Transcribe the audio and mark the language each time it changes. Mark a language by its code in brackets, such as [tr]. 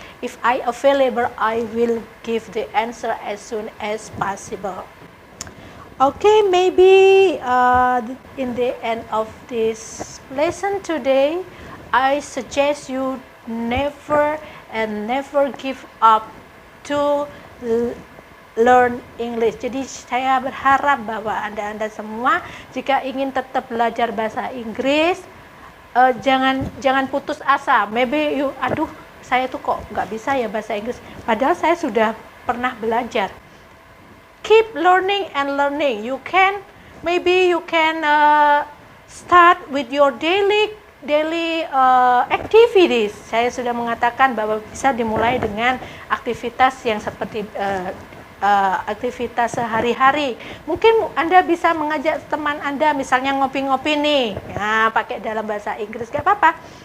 [en] If I available, I will give the answer as soon as possible. Okay, maybe in the end of this lesson today, I suggest you never give up to learn English. [id] Jadi saya berharap bahwa Anda semua jika ingin tetap belajar bahasa Inggris, jangan putus asa. Maybe saya tuh kok nggak bisa ya bahasa Inggris. Padahal saya sudah pernah belajar. [en] Keep learning and learning. Maybe you can start with your daily activities. Saya sudah mengatakan bahwa bisa dimulai dengan aktivitas yang seperti aktivitas sehari-hari. Mungkin Anda bisa mengajak teman Anda, misalnya ngopi-ngopi nih, pakai dalam bahasa Inggris, gak apa-apa.